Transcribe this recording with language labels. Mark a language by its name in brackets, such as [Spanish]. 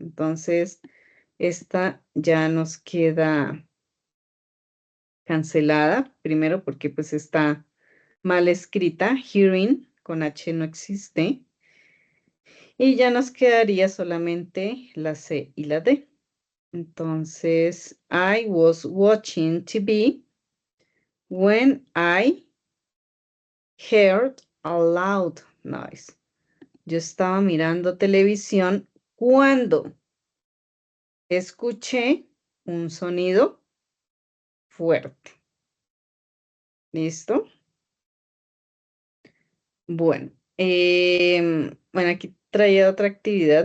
[Spanish] Entonces, esta ya nos queda cancelada, primero porque pues está mal escrita, hearing con H no existe, y ya nos quedaría solamente la C y la D. [English] Entonces, I was watching TV when I heard a loud noise. [Spanish] Yo estaba mirando televisión cuando escuché un sonido fuerte. ¿Listo? Bueno, bueno, aquí traía otra actividad.